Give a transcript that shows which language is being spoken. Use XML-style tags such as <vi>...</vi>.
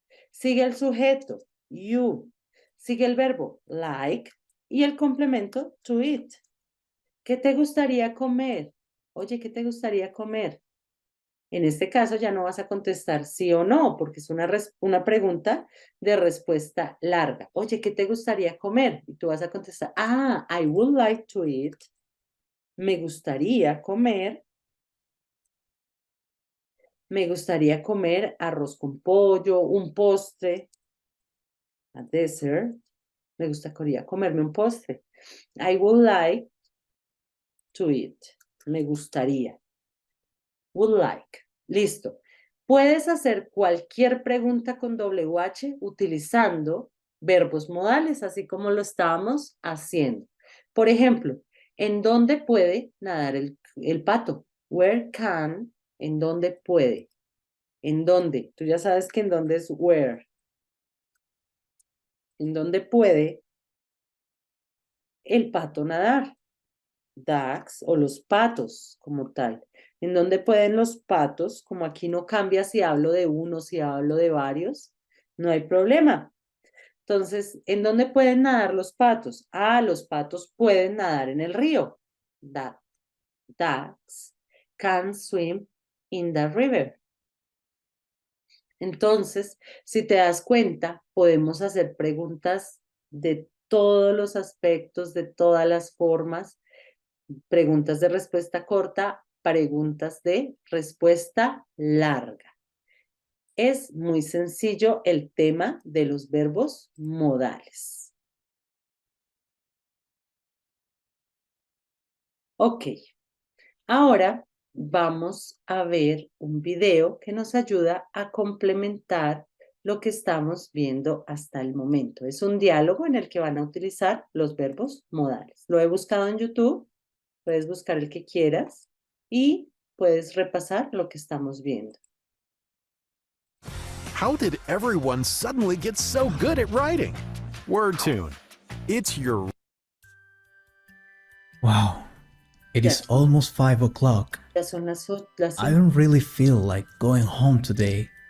<es>Sigue el sujeto. You. Sigue el verbo like y el complemento to eat. ¿Qué te gustaría comer? Oye, ¿qué te gustaría comer? En este caso ya no vas a contestar sí o no, porque es una pregunta de respuesta larga. Oye, ¿qué te gustaría comer? Y tú vas a contestar,</es> <en>I would like to eat.</en> <es>Me gustaría comer. Me gustaría comer arroz con pollo, un postre,</es> <en>a dessert.</en> <es>Me gustaría comerme un postre.</es> <en>I would like to eat.</en> <es>Me gustaría.</es> <en>Would like.</en> <es>Listo. Puedes hacer cualquier pregunta con WH utilizando verbos modales, así como lo estábamos haciendo. Por ejemplo, ¿en dónde puede nadar el pato?</es> <en>Where can,</en> <es>¿en dónde puede? ¿En dónde? Tú ya sabes que en dónde es where. ¿En dónde puede el pato nadar? Ducks o los patos como tal. ¿En dónde pueden los patos? Como aquí no cambia si hablo de uno, si hablo de varios, no hay problema. Entonces, ¿en dónde pueden nadar los patos? Los patos pueden nadar en el río.</es> <en>Ducks can swim in the river.</en> <es>Entonces, si te das cuenta, podemos hacer preguntas de todos los aspectos, de todas las formas, preguntas de respuesta corta, preguntas de respuesta larga. Es muy sencillo el tema de los verbos modales. Ok, ahora vamos a ver un video que nos ayuda a complementar lo que estamos viendo hasta el momento. Es un diálogo en el que van a utilizar los verbos modales. Lo he buscado en YouTube, puedes buscar el que quieras y puedes repasar lo que estamos viendo.</es> <en>How did everyone suddenly get so good at writing? WordTune. It's your... Wow, it</en> <es>Ya</es> <en>is</en> <es>son,</es> <en>almost 5 o'clock.</en> <es>ya son las</es> <en>I don't really feel like going home today.</en>